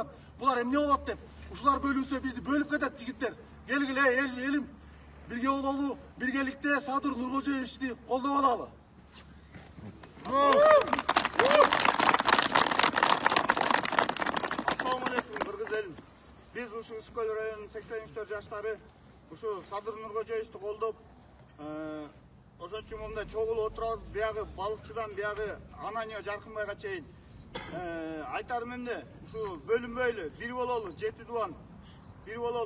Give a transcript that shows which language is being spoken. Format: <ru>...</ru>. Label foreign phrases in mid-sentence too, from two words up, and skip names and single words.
<ky>Булар эмне болот деп. Ушулар бөлүнсө бизди бөлүп кетет жигиттер. Келгиле элим, бирге бололу, биргеликте Садыр Нуркожоевичти колдоп алалы.</ky> <ar>السلام عليكم</ar> <ky>Кыргыз элим. Биз ушу Ысыкөл районунун 83 жаштары ушу Садыр Нуркожоевичти колдоп, ошон үчүн мындай чогулуп отурабыз. Биягы балыкчыдан биягы Ананьо Жаркынбайга чейин айтарым эмне, ушу бөлүнбөйлү, бир бололу, жети дубан бир бололу.</ky>